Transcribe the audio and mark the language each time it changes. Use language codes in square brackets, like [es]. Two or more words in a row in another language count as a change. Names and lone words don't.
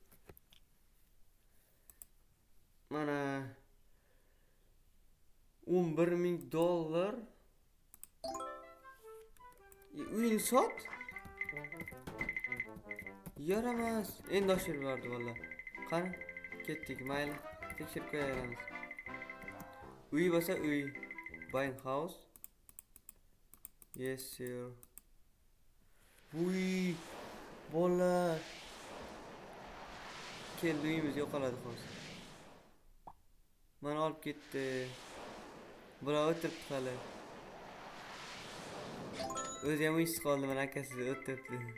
[uz] Mana $11,000 uyni sot. Yaramas. Endi oshirib yubordi valla. Qani, ketdik, mayli. Tekshirib qo'yamiz. Uy bo'lsa uy. [en] Buying house. Yes sir. [uz] Uy, bolalar. Keldi, uyimiz yo'qoladi hozir. Mana olib ketdi. Bular o'tiribdi hali. O'zi ham uysiz qoldi, mana akasi o'tiribdi.